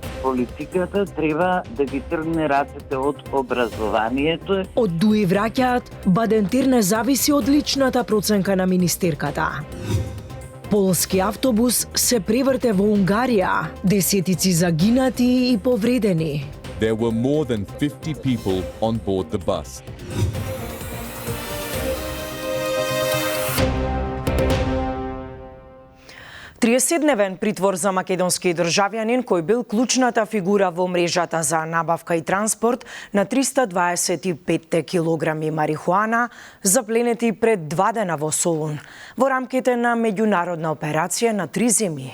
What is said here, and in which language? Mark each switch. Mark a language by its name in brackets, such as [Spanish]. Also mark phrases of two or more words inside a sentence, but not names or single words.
[Macedonian] Политиката треба да ги тргне рацете од образованието. Од Дуи враќаат, Бадентер не зависи од личната проценка на министерката. Полски автобус се преврте во Унгарија. Десетици загинати и повредени. [English] There were more than 50 people on board the bus. [Macedonian] Триесетдневен притвор за македонски државјанин кој бил клучната фигура во мрежата за набавка и транспорт на 325 килограми марихуана, запленети пред 2 дена во Солун, во рамките на меѓународна операција на 3 земји.